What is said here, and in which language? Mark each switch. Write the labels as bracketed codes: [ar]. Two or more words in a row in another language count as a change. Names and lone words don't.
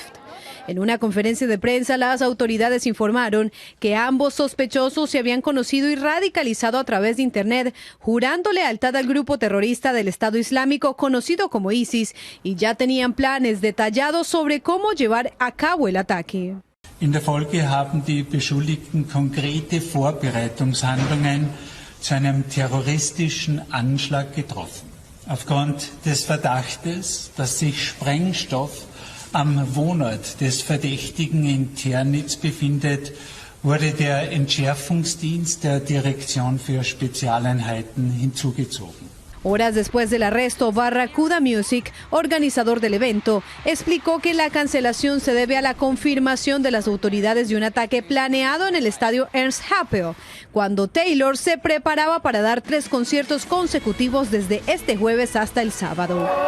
[es] En una conferencia de prensa, las autoridades informaron que ambos sospechosos se habían conocido y radicalizado a través de Internet, jurando lealtad al grupo terrorista del Estado Islámico conocido como ISIS, y ya tenían planes detallados sobre cómo llevar a cabo el ataque. [de] In der Folge haben die Beschuldigten konkrete Vorbereitungshandlungen zu einem terroristischen Anschlag getroffen. Aufgrund des Verdachtes, dass sich Sprengstoff am Wohnort des Verdächtigen in Ternitz befindet, wurde der Entschärfungsdienst der Dirección für Spezialeinheiten hinzugezogen. [es] Horas después del arresto, Barracuda Music, organizador del evento, explicó que la cancelación se debe a la confirmación de las autoridades de un ataque planeado en el estadio Ernst Happel, cuando Taylor se preparaba para dar 3 conciertos consecutivos desde este jueves hasta el sábado.